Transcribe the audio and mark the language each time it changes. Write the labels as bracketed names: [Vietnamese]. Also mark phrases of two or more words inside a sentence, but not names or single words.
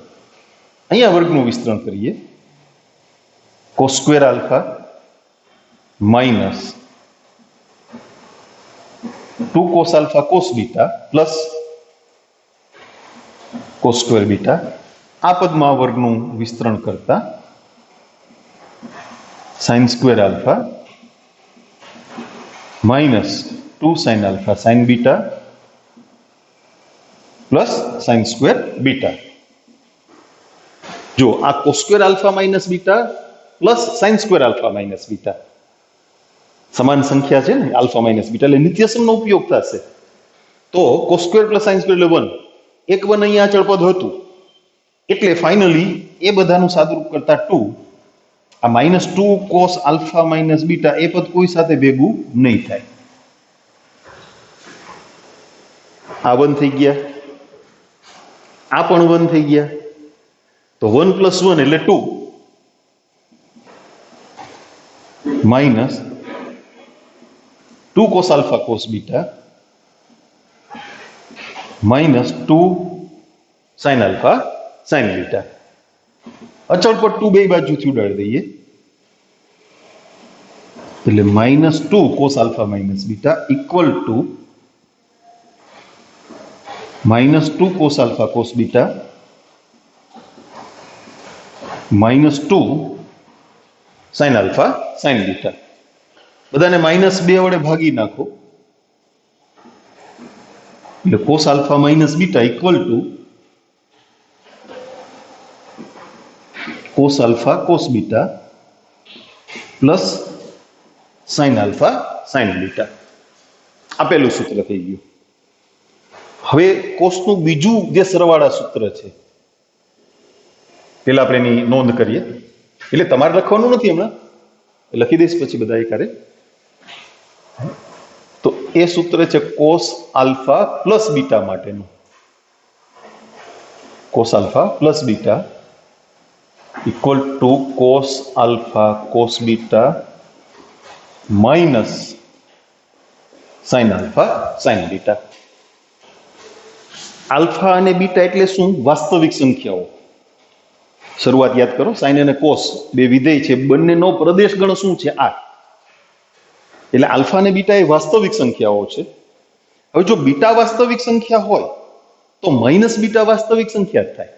[Gujarati] અહીંયા વર્ગનું વિસ્તરણ કરીએ. [English] cos square alpha -2 cos alpha cos beta plus cos square beta. [Gujarati] આ પદમાં વર્ગનું વિસ્તરણ કરતા [English] sin square alpha minus 2 sin alpha sin beta plus sin square beta. [Gujarati] જો આ [English] cos square alpha minus beta [Gujarati] plus sin square [English] alpha minus beta [Gujarati] સમાન સંખ્યા છે ને alpha minus beta એટલે નિત્યસમનો ઉપયોગ થશે. તો [English] cos square plus sin square [Gujarati] એટલે 1 એક 1 અહીંયા અચળ પદ હતું એટલે ફાઇનલી એ બધાનું સાદુરૂપ કરતા 2 આ [English] -2 cos alpha minus beta [Gujarati] એ પદ કોઈ સાથે ભેગું નહીં થાય. આ 1 થઈ ગયા, આ પણ 1 થઈ ગયા, તો 1 + 1 એટલે 2 [English] minus 2 cos alpha cos beta minus 2 sin alpha sin beta. [Gujarati] અચળ પર 2 બે બાજુથી ઉડાડી દઈએ એટલે [English] -2 cos alpha minus beta equal to -2 cos alpha cos beta -2 sin alpha sin beta. [Gujarati] બધાને -2 વડે ભાગી નાખો એટલે [English] cos alpha minus beta equal to cos alpha cos beta plus sin alpha sin beta. [Gujarati] આ પહેલું સૂત્ર થઈ ગયું. હવે કોસનું બીજું જે સરવાળા સૂત્ર છે પેલા આપણે એની નોંધ કરીએ. એટલે તમારે લખવાનું નથી, હમણાં લખી દઈશ પછી બધા એકારે. તો એ સૂત્ર છે [English] cos alpha plus beta [Gujarati] માટેનું. [English] cos alpha plus beta equal to cos alpha cos beta minus sin alpha sin beta. [Gujarati] આલ્ફા અને બીટા એટલે શું? વાસ્તવિક સંખ્યાઓ. શરૂઆત યાદ કરો, સાઇન અને કોસ બે વિધેય છે, બંનેનો પ્રદેશ ગણ શું છે? આ. એટલે આલ્ફા અને બીટા એ વાસ્તવિક સંખ્યાઓ છે. હવે જો બીટા વાસ્તવિક સંખ્યા હોય તો [English] minus beta [Gujarati] વાસ્તવિક સંખ્યા જ થાય.